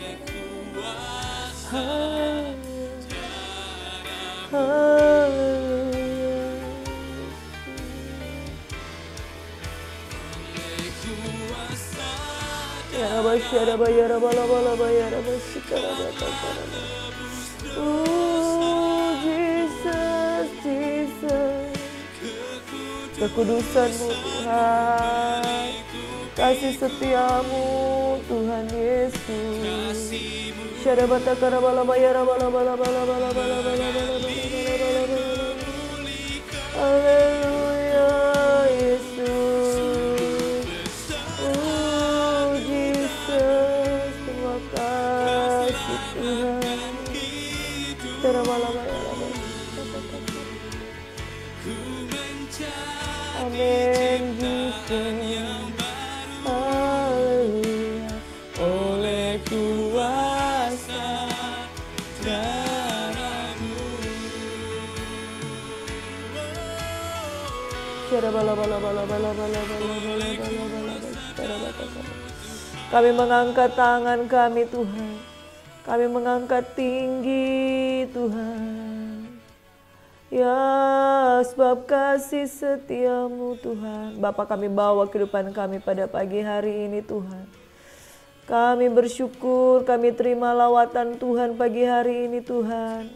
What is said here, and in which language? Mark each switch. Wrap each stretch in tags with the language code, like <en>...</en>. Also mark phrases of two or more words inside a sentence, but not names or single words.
<id>Ya Rabba syara ba ya Rabba la ba la ba ya Rabba shikara bataka. Oh Jesus, Jesus, kekudusan-Mu Tuhan, kasih setia-Mu Tuhan Yesus. Syara bataka rabala bayara bala bala bala bala bala bala bala bala. Haleluya Yesus. Oh Jesus, terima kasih Tuhan. Syara bala bayara bala. Amin Jesus. Haleluya. Oleh kuasa darah-Mu. Syara bala bala bala bala bala bala bala bala bala. Kami mengangkat tangan kami Tuhan. Kami mengangkat tinggi Tuhan. Ya, sebab kasih setia-Mu Tuhan. Bapa, kami bawa kehidupan kami pada pagi hari ini Tuhan. Kami bersyukur, kami terima lawatan Tuhan pagi hari ini Tuhan.</id>